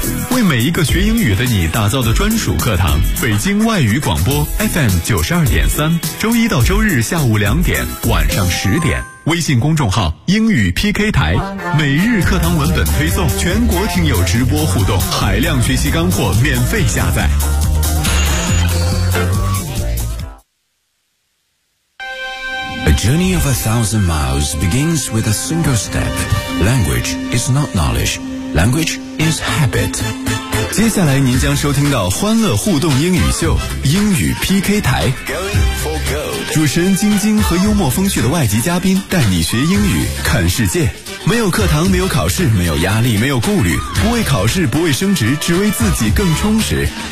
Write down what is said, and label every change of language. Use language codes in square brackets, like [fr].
[zh] 为每一个学英语的你打造的专属课堂，北京外语广播 FM92.3，周一到周日下午2:00，晚上10:00。微信公众号英语 PK 台，每日课堂文本推送，全国听友直播互动，海量学习干货免费下载。 [en] A journey of 1,000 miles begins with a single step. Language is not knowledge. Language is habit. [zh] 接下来您将收听到欢乐互动英语秀英语 PK 台。主持人晶晶和幽默风趣的外籍嘉宾带你学英语看世界，没有课堂，没有考试，没有压力，没有顾虑，不为考试，不为升职，只为自己更充实。